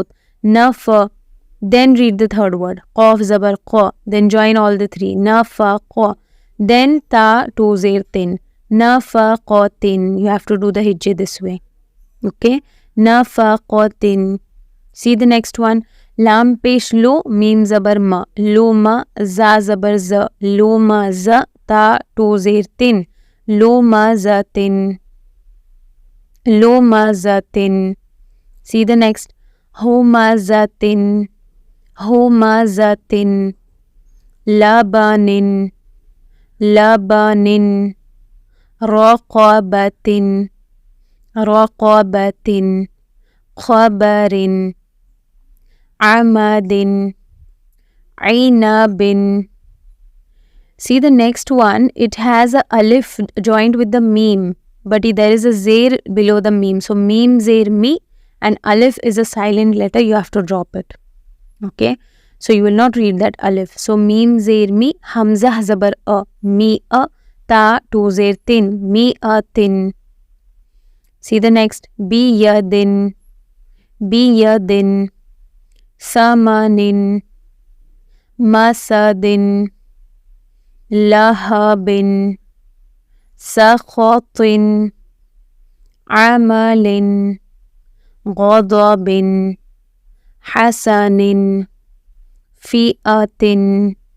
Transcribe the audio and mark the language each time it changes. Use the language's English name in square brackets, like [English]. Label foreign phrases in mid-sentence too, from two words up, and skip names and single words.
[Arabic] نَ فَ. [English] Then read the third word. [Arabic] قاف زبر قَ. [English] Then join all the three. Nafaqa. Then [Arabic] تاء زیر تِن. [English] Nafaqatin. You have to do the hijjah this way. Okay. Nafaqatin. See the next one. [Arabic] لام پیش لُ, میم زبر مَ، لُ مَ، ظ زبر ظَ، لُ مَ ظَ، تاء زیر تِن، لُ مَ ظَ تِن، لُ مَ ظَ تِن. [English] See the next, [Arabic] هُ مَ ظَ تِن، هُ مَ ظَ تِن, لَبَنٍ، لَبَنٍ، رَقَبَةٍ، رَقَبَةٍ، خَبَرٍ، أَمَدٍ، عِنَبٍ. [English] See the next one, it has a alif joined with the meme, but there is a zair below the meme. So meme, zair, mi, and alif is a silent letter, you have to drop it. Okay, so you will not read that alif. So meme, zair, [Arabic] مِ، همزة، زبر, مِ، تاء، تُ، زیر، تِن، مِ، تِن. [English] See the next, [Arabic] بِ، يَدٍ، ثَمَنٍ، مَسَدٍ، لَهَبٍ، سَخَطٍ, عَمَلٍ، غَضَبٍ، حَسَنٍ، فِئَةٍ,